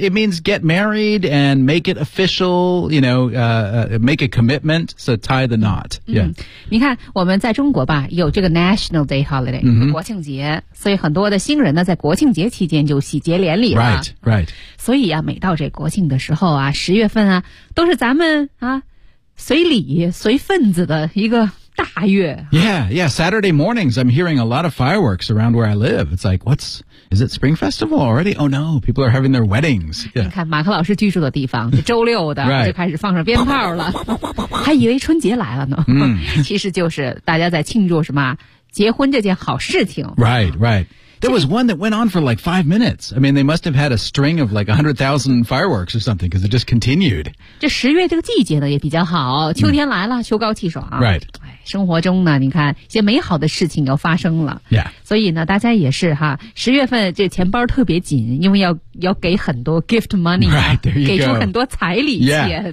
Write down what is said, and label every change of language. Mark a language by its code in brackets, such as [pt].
[en] it means get married and make it official, you know, make a commitment, so tie the knot.、Yeah. [zh] 嗯、你看我们在中国吧有这个 [en] National Day Holiday,、 mm-hmm. [zh] 国庆节，所以很多的新人呢在国庆节期间就喜结连理了。 [en] Right, right. [zh] 所以啊每到这国庆的时候啊，十月份啊都是咱们啊随礼随份子的一个大月。 [en] Yeah, yeah, Saturday mornings, I'm hearing a lot of fireworks around where I live. It's like, what's, is it Spring Festival already? Oh no, people are having their weddings.、Yeah. [zh] 你看马克老师居住的地方是周六的、 [en] right. [zh] 就开始放上鞭炮了。还以为春节来了呢。其实就是大家在庆祝什么结婚这件好事情。 [en] Right, right. There was one that went on for like 5 minutes. I mean, they must have had a string of like 100,000 fireworks or something because it just continued. [zh] 这十月这个季节呢也比较好，秋天来了、mm. 秋高气爽。 [en] Right. [zh] 生活中呢你看一些美好的事情要发生了。 [en] Yeah. [zh] 所以呢大家也是哈，十月份这钱包特别紧，因为要给很多 [en] gift money、 [zh] 啊。 [en] Right, there you go. [zh] 给出很多彩礼钱。